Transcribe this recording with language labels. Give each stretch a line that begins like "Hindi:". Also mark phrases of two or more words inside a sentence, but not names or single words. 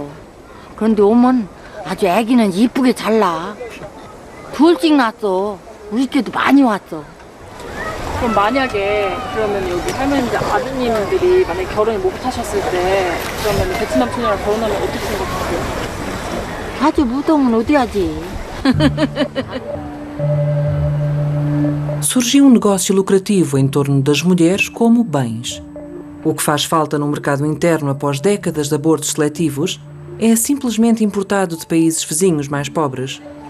Korean: 그런데 오면 아주 애기는 이쁘게 잘 나. 둘씩 낳았어. 우리 집에도 많이 왔어. 그럼 만약에 그러면 여기 할머니 아드님들이 만약에 결혼을 못 하셨을 때 그러면 베트남 소녀랑 결혼하면 어떻게 생각하세요? 아주 무덤은 어디 하지?
Portuguese: Surgiu um negócio lucrativo em torno das mulheres como bens. O que faz falta no mercado interno após décadas de abortos seletivos é simplesmente importado de países vizinhos mais pobres.